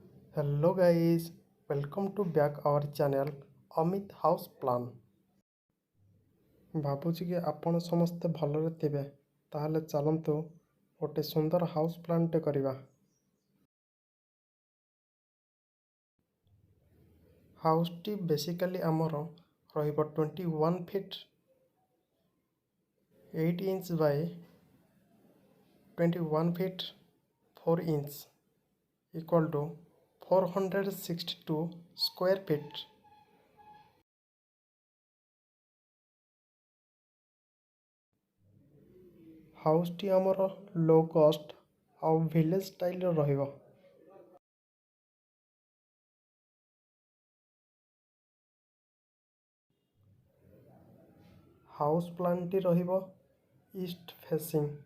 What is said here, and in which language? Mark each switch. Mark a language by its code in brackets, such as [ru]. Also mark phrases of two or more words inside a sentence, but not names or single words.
[en] Hello guys, welcome to back our channel Amit House Plan। [or] ଭାବୁଛି କି ଆପଣ ସମସ୍ତେ ଭଲରେ ଥିବେ। ତାହେଲେ ଚାଲନ୍ତୁ ଗୋଟେ ସୁନ୍ଦର [en] house plan [or] କରିବା। ହାଉସ୍ଟି ବେସିକାଲି ଆମର ରହିବ [en] 21 feet 8 inch by 21 feet 4 inch equal to 462 square feet. [or] ହାଉସ୍ଟି ଆମର [en] low cost [or] ଆଉ [en] village style [or] ରହିବ। [en] house plan [or] ରହିବ [en] east facing.